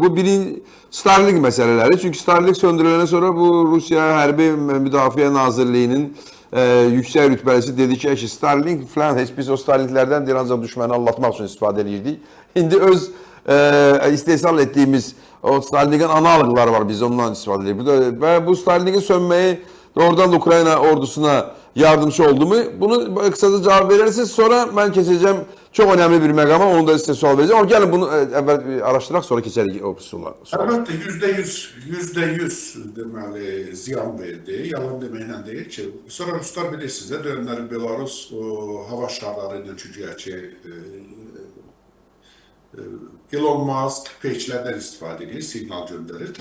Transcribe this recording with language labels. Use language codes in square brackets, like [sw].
[az] Bu birinci Starlink məsələləri. Çünki Starlink söndürüləndən sonra bu Rusiya Hərbi Müdafiə Nazirliyinin yüksək rütbəlisi dedi ki, Starlink falan, heç biz o Starlinklərdən deyir, ancaq düşməni anlatmaq üçün istifadə edirdik. İndi öz istehsal etdiyimiz o Starlink'in analoqları var, biz ondan istifadə edirik. Və bu Starlink'in sönməyi doğrudan da Ukrayna ordusuna [tr] yardımcı oldu mu? Bunu kısaca cevap verirsiniz. Sonra ben keçəcəm çok önemli bir məqama, onu da size sual vereceğim. Ama gelin bunu evvel araştırarak sonra keçerik o suala. [az] Əlbəttə, %100 deməli ziyan verdi. Yalan deməklə deyil ki. Sonra Ruslar bilirsiniz, dönəmləri Belarus hava şarları ilə güya ki Elon Musk peçlərdən istifadə edir, siqnal göndərir.